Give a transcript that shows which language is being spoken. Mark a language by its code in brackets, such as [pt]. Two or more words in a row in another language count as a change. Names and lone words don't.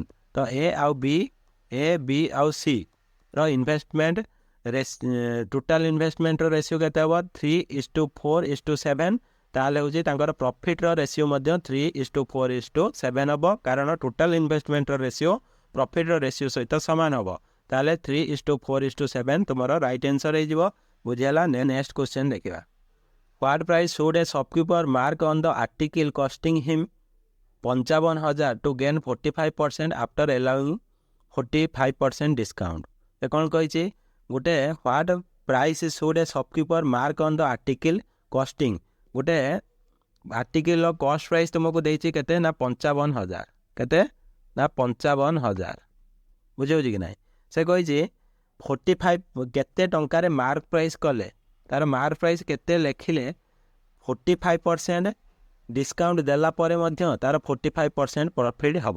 [or] ତ A B ଆଉ C ର [en] investment total investment ratio [or] କେତେ ହେବ 3:4:7। ତାହେଲେ ହେଉଛି ତାଙ୍କର [en] profit ratio [or] ମଧ୍ୟ 3:4:7 ହେବ, କାରଣ [en] total investment ratio profit ratio [or] ସହିତ ସମାନ ହେବ। ତାହେଲେ 3:4:7 ତୁମର [en] right answer [or] ହେଇଯିବ। ବୁଝିହେଲା? [en] next question ଦେଖିବା। What price should a shopkeeper mark on the article costing him 55,000 to gain 45% after allowing 45% discount? [or] ଏ କ'ଣ କହିଛି ଗୋଟେ [en] what price should a shopkeeper mark on the article costing? [or] ଗୋଟେ [en] article cost price [or] ତୁମକୁ ଦେଇଛି କେତେ ନା 55,000, କେତେ ନା 55,000। ବୁଝିହେଉଛି କି ନାହିଁ? ସେ କହିଛି 45 କେତେ ଟଙ୍କାରେ [en] mark price [or] କଲେ, ତାର [en] mark price [or] କେତେ ଲେଖିଲେ 45% ଡିସକାଉଣ୍ଟ ଦେଲା ପରେ ମଧ୍ୟ ତାର 45% ପ୍ରଫିଟ୍ ହେବ।